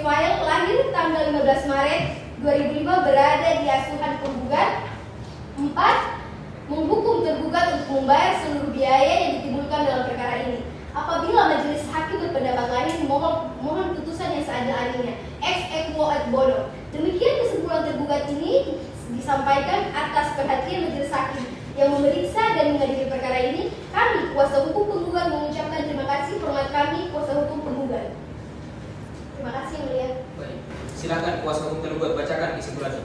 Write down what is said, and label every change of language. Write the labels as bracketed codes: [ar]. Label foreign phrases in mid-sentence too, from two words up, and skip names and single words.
[id] Fael lahir tanggal 15 Maret 2005 berada di asuhan penggugat. 4. Menghukum tergugat untuk membayar seluruh biaya yang ditimbulkan dalam perkara ini. Apabila majelis hakim berpendapat lain, mohon putusan yang seadil-adilnya. [la] Ex equo et bono. [id] Demikian kesimpulan tergugat ini disampaikan atas perhatian majelis hakim yang memeriksa dan mengadili perkara ini. Kami, kuasa hukum penggugat, mengucapkan terima kasih. Hormat kami, kuasa hukum penggugat. Terima kasih, Yang Mulia. Baik. Silakan kuasa hukum tergugat bacakan kesimpulannya.